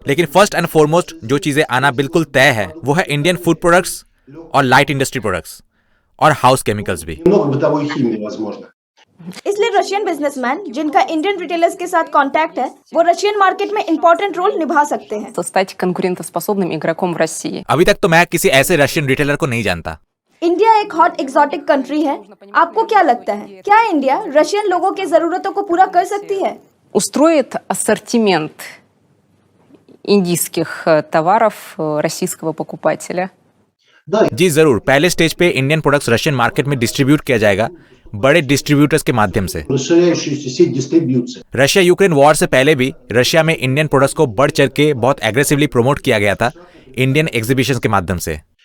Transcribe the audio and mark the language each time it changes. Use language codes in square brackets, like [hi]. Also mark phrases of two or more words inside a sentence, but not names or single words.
[hi] लेकिन [en] first and foremost [hi] जो चीजें आना बिल्कुल तय है वो है [en] Indian food products [hi] और [en] light industry products [hi] और [en] house chemicals [hi] भी। इसलिए [en] Russian businessman [hi] जिनका [en] Indian retailers [hi] के साथ कांटेक्ट है वो [en] Russian market [hi] में [en] important role [hi] निभा सकते हैं। [ru] Стать конкурентоспособным игроком в России. [hi] अभी तक तो मैं किसी ऐसे [en] Russian retailer [hi] को नहीं जानता। इंडिया एक [en] hot exotic country [hi] है, आपको क्या लगता है, क्या इंडिया रशियन लोगों की जरूरतों को पूरा कर सकती है? [ru] Устроит ассортимент индийских товаров российского покупателя. [hi] जी जरूर, पहले स्टेज पे [en] Indian products Russian market [hi] में डिस्ट्रीब्यूट किया जाएगा बड़े डिस्ट्रीब्यूटर्स के माध्यम से। [en] Russia Ukraine war [hi] से पहले भी रशिया में [en] Indian products [hi] को बढ़ चढ़ के बहुत एग्रेसिवली प्रमोट किया गया था [en] Indian exhibitions [hi] के माध्यम से।